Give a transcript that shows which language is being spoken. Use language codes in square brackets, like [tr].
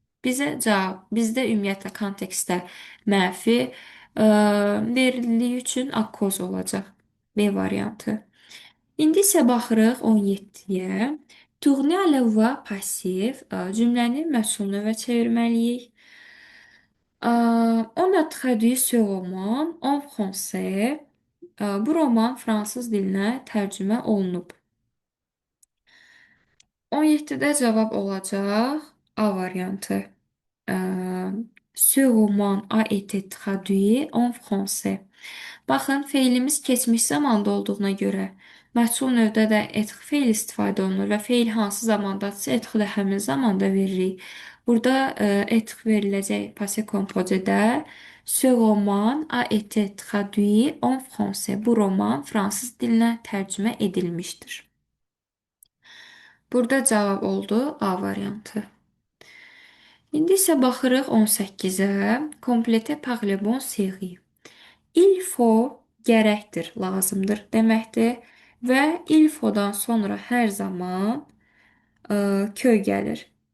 [az] Bizdə ümumiyyətlə kontekstdə mənfi verildiyi üçün akkoz olacaq. B variantı. İndi isə baxırıq 17-yə. [fr] Tourner à la voix passive [az] cümləni məsul növə çevirməliyik. [fr] On a traduit ce roman en français. [az] Bu roman fransız dilinə tərcümə olunub. 17-də cavab olacaq A variantı. [fr] Ce roman a été traduit en français. [az] Baxın, feilimiz keçmiş zamanda olduğuna görə məchul növdə də etq feil istifadə olunur və feil hansı zamandadırsa etqi də həmin zamanda veririk. Burada etq veriləcək passé composé-də [fr] Ce roman a été traduit en français. [az] Bu roman fransız dilinə tərcümə edilmişdir. Burada cavab oldu A variantı. İndi isə baxırıq 18-ə. [fr] Compléter par le bon série. Il faut [az] gərəkdir, lazımdır deməkdir və il faut-dan sonra hər zaman köy gəlir.